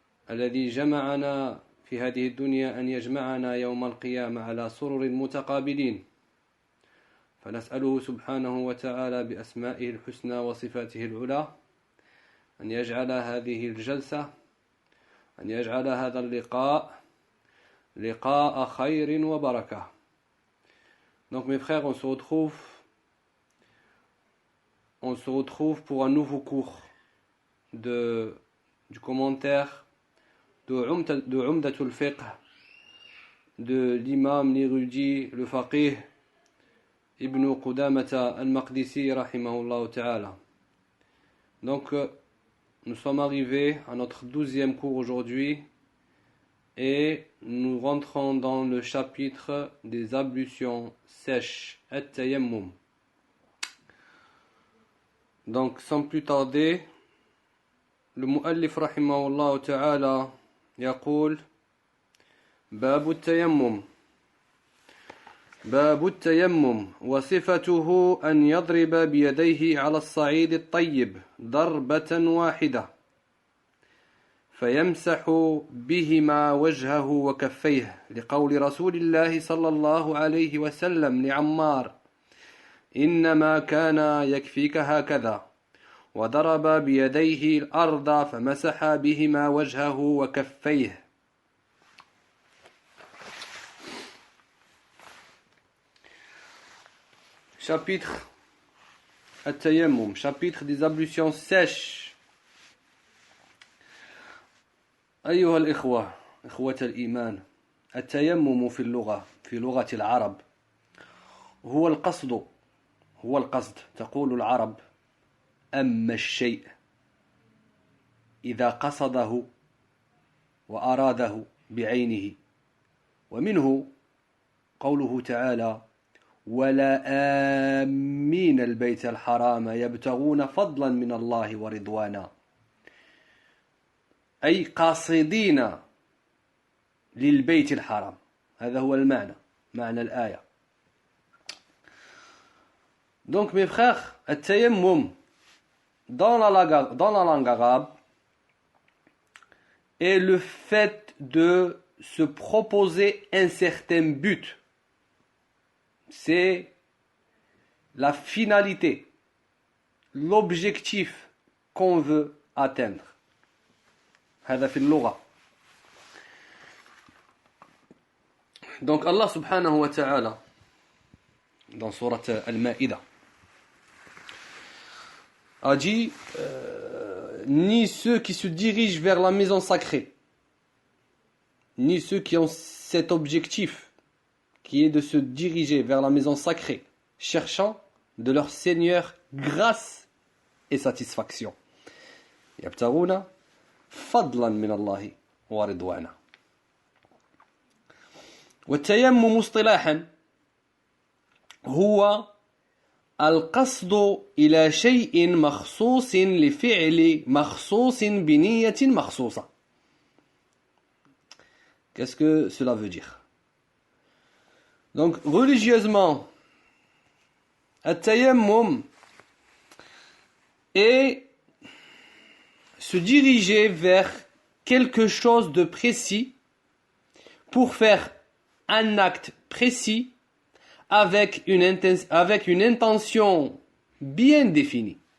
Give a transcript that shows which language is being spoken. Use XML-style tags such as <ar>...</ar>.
<ar>الذي جمعنا في هذه الدنيا أن يجمعنا يوم القيامة على سرر متقابلين، فنسأله سبحانه وتعالى بأسمائه الحسنى وصفاته العلى أن يجعل هذه الجلسة، أن يجعل هذا اللقاء لقاء خير وبركة.</ar> <fr>Donc mes frères, on se retrouve pour un nouveau cours du commentaire de Umdatul Fiqh de l'imam, l'érudit, le faqih Ibn Qudamata al-Maqdisi rahimahullah ta'ala. Donc nous sommes arrivés à notre 12e cours aujourd'hui et nous rentrons dans le chapitre des ablutions sèches, at-tayammum. Donc sans plus tarder, le muallif rahimahullah ta'ala</fr> <ar>يقول باب التيمم وصفته أن يضرب بيديه على الصعيد الطيب ضربة واحدة فيمسح بهما وجهه وكفيه لقول رسول الله صلى الله عليه وسلم لعمار إنما كان يكفيك هكذا وضرب بيديه الأرض فمسح بهما وجهه وكفيه.</ar> <fr>Chapitre At-Tayammum, chapitre des ablutions sèches.</fr> <ar>أيها الإخوة إخوة الإيمان، التيمم في لغة العرب هو القصد تقول العرب أما الشيء إذا قصده وأراده بعينه، ومنه قوله تعالى ولا آمين البيت الحرام يبتغون فضلا من الله ورضوانا، أي قاصدين للبيت الحرام. هذا هو معنى الآية.</ar> <fr>Donc mes frères, التيمم dans la langue arabe est le fait de se proposer un certain but. C'est la finalité, l'objectif qu'on veut atteindre.</fr> <ar>هذا في اللغة.</ar> <fr>Donc Allah subhanahu wa ta'ala dans sourate Al-Ma'idah a dit ni ceux qui se dirigent vers la maison sacrée, ni ceux qui ont cet objectif qui est de se diriger vers la maison sacrée, cherchant de leur Seigneur grâce et satisfaction.</fr> <ar>يبتغون فضلا من الله ورضوانا. والتيمم اصطلاحا هو القصد إلى شيء مخصوص لفعل مخصوص بنية مخصوصة.</ar> <fr>Qu'est-ce que cela veut dire? Donc religieusement, التيمم est se diriger vers quelque chose de précis pour faire un acte précis avec une intention bien définie.</fr>